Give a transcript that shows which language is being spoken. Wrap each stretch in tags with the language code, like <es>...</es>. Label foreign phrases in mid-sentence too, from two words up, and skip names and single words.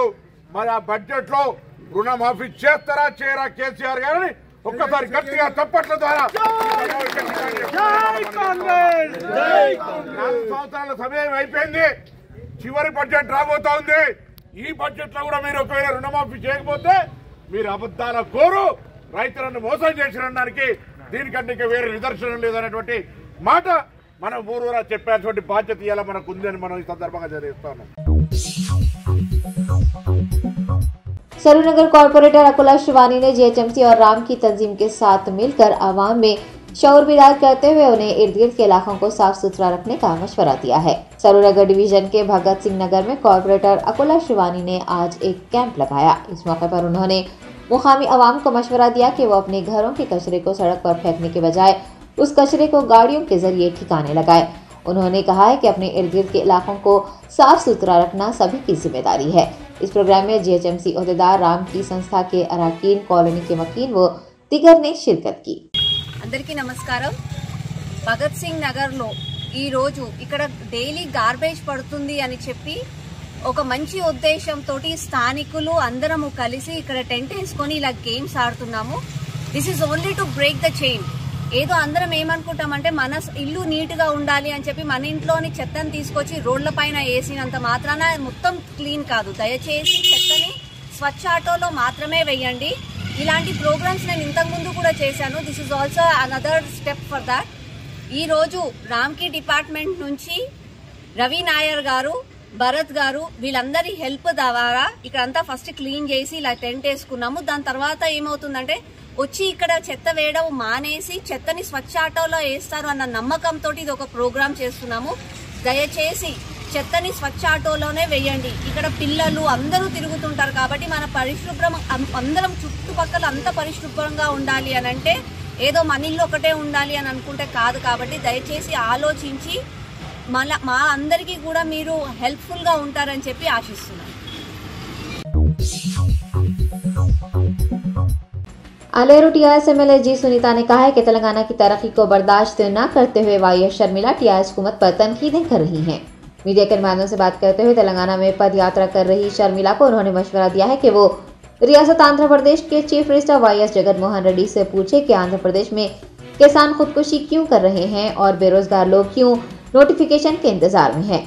<te>మరి ఆ బడ్జెట్ లో రుణమాఫీ చేస్తారా చేయరా కేసీఆర్ గారిని ఒక్కసారి గట్టిగా చప్పట్ల ద్వారా 4 సంవత్సరాల సమయం అయిపోయింది, చివరి బడ్జెట్ రాబోతా ఉంది। ఈ బడ్జెట్ లో కూడా మీరు ఒకవేళ రుణమాఫీ చేయకపోతే మీరు అబద్ధాల కోరు రైతులను మోసం చేసినడానికి దీనికంటే ఇంకా వేరే నిదర్శనం లేదనేటువంటి మాట మనం ఊరూరా చెప్పేటువంటి బాధ్యత ఇవాళ మనకు ఉందని మనం ఈ సందర్భంగా తెలియజేస్తాను।</te> <ur>سرونگر کارپوریٹر اکولا شیوانی نے جی ایچ ایم سی اور رام کی تنظیم کے ساتھ مل کر عوام میں شعور بیدار کرتے ہوئے انہیں ارد گرد کے علاقوں کو صاف ستھرا رکھنے کا مشورہ دیا ہے. سرونگر ڈویژن کے بھگت سنگھ نگر میں کارپوریٹر اکولا شیوانی نے آج ایک کیمپ لگایا. اس موقع پر انہوں نے مقامی عوام کو مشورہ دیا کہ وہ اپنے گھروں کے کچرے کو سڑک پر پھینکنے کے بجائے اس کچرے کو گاڑیوں کے ذریعے ٹھکانے لگائے. انہوں نے کہا ہے کہ اپنے ارد گرد کے علاقوں کو صاف ستھرا رکھنا سبھی کی ذمہ داری ہے. اس پروگرام میں جی ایچ ایم سی عہدیدار رام کی سنستھا کے اراکین، کالونی کے مکین و دیگر نے شرکت کی.</ur> <te>అందరికీ నమస్కారం। భగత్ సింగ్ నగర్లో ఈ రోజు ఇక్కడ</te> <en>daily garbage</en> <te>పడుతుంది అని చెప్పి ఒక మంచి ఉద్దేశంతో స్థానికులు అందరము కలిసి ఇక్కడ టెంట్ వేసుకొని ఇలా గేమ్స్ ఆడుతున్నాము।</te> <en>This is only to break the chain.</en> <te>ఏదో అందరం ఏమనుకుంటామంటే మన ఇల్లు నీట్ గా ఉండాలి అని చెప్పి మన ఇంట్లోని చెత్తని తీసుకొచ్చి రోడ్ల పైన వేసినంత మాత్రాన మొత్తం క్లీన్ కాదు। దయచేసి చెత్తని స్వచ్ఛ ఆటోలో మాత్రమే వేయండి। ఇలాంటి ప్రోగ్రామ్స్ నేను ఇంతకు ముందు కూడా చేశాను।</te> <en>This is also another step for that.</en> <te>ఈ రోజు రామ్కి డిపార్ట్మెంట్ నుంచి రవి నాయర్ గారు, భరత్ గారు వీళ్ళందరి హెల్ప్ ద్వారా ఇక్కడంతా</te> <en>first clean</en> <te>చేసి ఇలా టెంట్ వేసుకున్నాము। దాని తర్వాత ఏమవుతుందంటే వచ్చి ఇక్కడ చెత్త వేయడం మానేసి చెత్తని స్వచ్ఛ ఆటోలో వేస్తారు అన్న నమ్మకంతో ఇది ఒక ప్రోగ్రామ్ చేస్తున్నాము। దయచేసి చెత్తని స్వచ్ఛ ఆటోలోనే వేయండి। ఇక్కడ పిల్లలు అందరూ తిరుగుతుంటారు కాబట్టి మన పరిశుభ్రం అందరం చుట్టుపక్కల అంత పరిశుభ్రంగా ఉండాలి అని అంటే ఏదో మన ఇల్లు ఒకటే ఉండాలి అని అనుకుంటే కాదు। కాబట్టి దయచేసి ఆలోచించి మా అందరికీ కూడా మీరు हेल्पफुल గా ఉంటారని చెప్పి ఆశిస్తున్నాను।</te> <ur>آلیرو ٹی آر ایس ایم ایل اے جی سنیتا نے کہا ہے کہ تلنگانہ کی ترقی کو برداشت نہ کرتے ہوئے وائی ایس شرمیلا ٹی آر ایس حکومت پر تنقیدیں کر رہی ہیں. میڈیا کے نمائندوں سے بات کرتے ہوئے تلنگانہ میں پد یاترا کر رہی شرمیلا کو انہوں نے مشورہ دیا ہے کہ وہ ریاست آندھرا پردیش کے</ur> <en>Chief Minister</en> <ur>وائی ایس جگن موہن ریڈی سے پوچھے کہ آندھرا پردیش میں کسان خودکشی کیوں کر رہے ہیں اور بے روزگار لوگ کیوں نوٹیفکیشن کے انتظار میں ہیں.</ur>